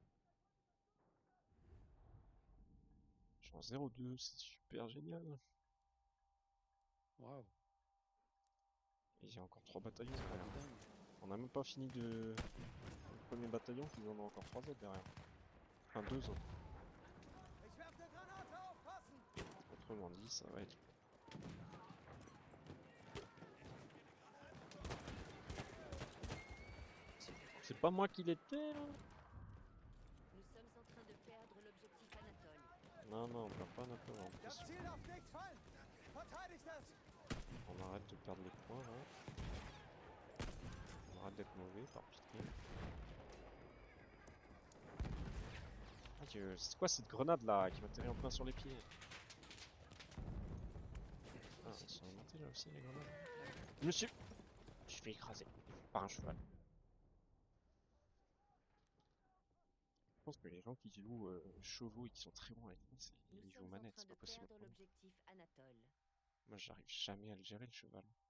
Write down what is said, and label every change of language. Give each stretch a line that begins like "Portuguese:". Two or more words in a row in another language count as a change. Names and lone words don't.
French: Je suis en 0-2, c'est super génial. Waouh. Et il y a encore 3 bataillons derrière. On n'a même pas fini le premier bataillon, qu'ils en ont encore 3 autres derrière. Enfin 2 autres.
German: Ich werfe eine Granate, aufpassen!
French: Autrement dit, ça va être... C'est pas moi qui l'étais là? Nous sommes en train de perdre l'objectif Anatole. Non, non, on perd pas notre en
German: Das
French: plus.
German: Ziel darf nicht fallen! Verteidigt es!
French: On arrête de perdre les points là. On arrête d'être mauvais par pitié. Ah Dieu, c'est quoi cette grenade là qui m'atterrit en plein sur les pieds? Ah, elles sont alimentées là aussi les grenades. Monsieur, je suis écrasé par un cheval. Je pense que les gens qui jouent chevaux et qui sont très bons avec ça, Nous ils jouent sommes en manette, train c'est de pas possible. perdre l'objectif Anatole. Moi j'arrive jamais à le gérer le cheval.